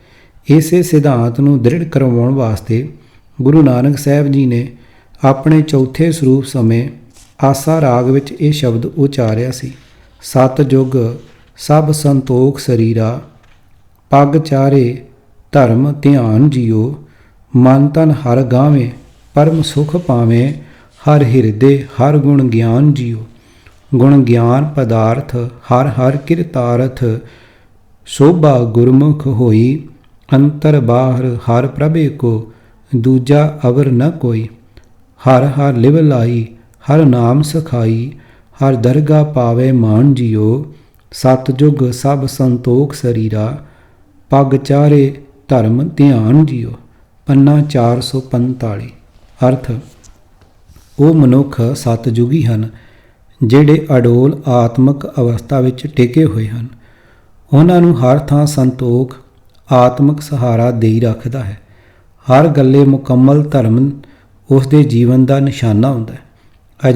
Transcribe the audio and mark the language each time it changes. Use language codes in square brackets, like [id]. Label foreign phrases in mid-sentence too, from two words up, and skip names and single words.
[pa] ਇਸੇ ਸਿਧਾਂਤ ਨੂੰ ਦ੍ਰਿੜ ਕਰਵਾਉਣ ਵਾਸਤੇ ਗੁਰੂ ਨਾਨਕ ਸਾਹਿਬ ਜੀ ਨੇ ਆਪਣੇ ਚੌਥੇ ਸਰੂਪ ਸਮੇਂ ਆਸਾ ਰਾਗ ਵਿੱਚ ਇਹ ਸ਼ਬਦ ਉਚਾਰਿਆ ਸੀ। ਸਤਿਯੁਗ ਸਭ ਸੰਤੋਖ ਸਰੀਰਾ, ਪੱਗ ਚਾਰੇ ਧਰਮ ਧਿਆਨ ਜੀਓ। ਮਨ ਤਨ ਹਰ ਗਾਵੇਂ ਪਰਮ ਸੁਖ ਪਾਵੇਂ, ਹਰ ਹ੍ਰਿਦਯ ਹਰ ਗੁਣ ਗਿਆਨ ਜੀਓ। ਗੁਣ ਗਿਆਨ ਪਦਾਰਥ ਹਰ ਹਰ ਕਿਰਤਾਰਥ। ਸੋਭਾ ਗੁਰਮੁਖ ਹੋਈ ਅੰਤਰ ਬਾਹਰ ਹਰ ਪ੍ਰਭੇ ਕੋ। ਦੂਜਾ ਅਵਰ ਨ ਕੋਈ। ਹਰ ਹਰ ਲਿਵ ਲਾਈ ਹਰ ਨਾਮ ਸਖਾਈ। ਹਰ ਦਰਗਾ ਪਾਵੇ ਮਾਨ ਜੀਓ। ਸਤਜੁਗ ਸਭ ਸੰਤੋਖ ਸਰੀਰਾ। ਪਗ ਚਾਰੇ ਧਰਮ ਧਿਆਨ ਜੀਓ। ਪੰਨਾ 445। अर्थ ਉਹ ਮਨੁੱਖ ਸਤਜੁਗੀ ਹਨ ਜਿਹੜੇ ਅਡੋਲ ਆਤਮਿਕ ਅਵਸਥਾ ਵਿੱਚ ਟਿਕੇ ਹੋਏ ਹਨ। ਉਹਨਾਂ ਨੂੰ ਹਰ ਥਾਂ ਸੰਤੋਖ ਆਤਮਿਕ ਸਹਾਰਾ ਦੇਈ ਰੱਖਦਾ ਹੈ। ਹਰ ਗੱਲੇ ਮੁਕੰਮਲ ਧਰਮ ਉਸ ਦੇ ਜੀਵਨ ਦਾ ਨਿਸ਼ਾਨਾ ਹੁੰਦਾ ਹੈ।